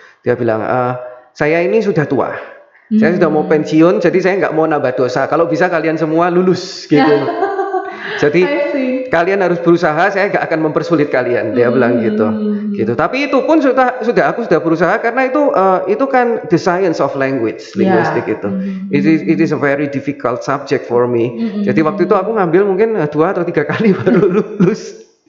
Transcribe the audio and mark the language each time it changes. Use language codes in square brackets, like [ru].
[id] Dia bilang, saya ini sudah tua. Saya sudah mau pensiun, jadi saya nggak mau nambah dosa. Kalau bisa kalian semua lulus gitu. Jadi kalian harus berusaha, saya nggak akan mempersulit kalian. Dia bilang gitu. Tapi itu pun aku sudah berusaha karena itu kan [en] the science of language, [id] linguistik itu. [en] It is a very difficult subject for me. [id] Jadi waktu itu aku ngambil mungkin 2 atau 3 kali baru lulus.